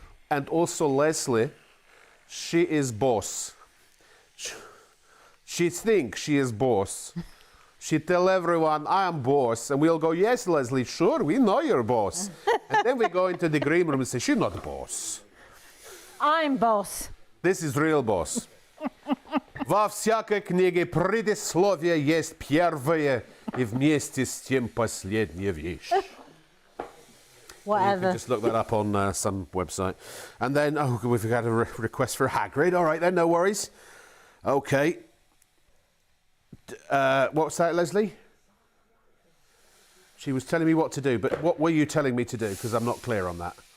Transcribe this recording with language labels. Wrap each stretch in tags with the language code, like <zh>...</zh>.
<en>And also Leslie, she is boss. She thinks she is boss. She tell everyone, I am boss. And we'll go, yes, Leslie, sure, we know you're boss. And then we go into the green room and say, she's not boss. I'm boss. This is real boss.</en> <ru>Во всякой книге предисловие есть первое и вместе с тем последняя вещь.</ru> <en>You Whatever. can just look that up on some website. And then, oh, we've had a request for Hagrid. All right then, no worries. Okay. What's that, Leslie? She was telling me what to do, but what were you telling me to do? Because I'm not clear on that.</en>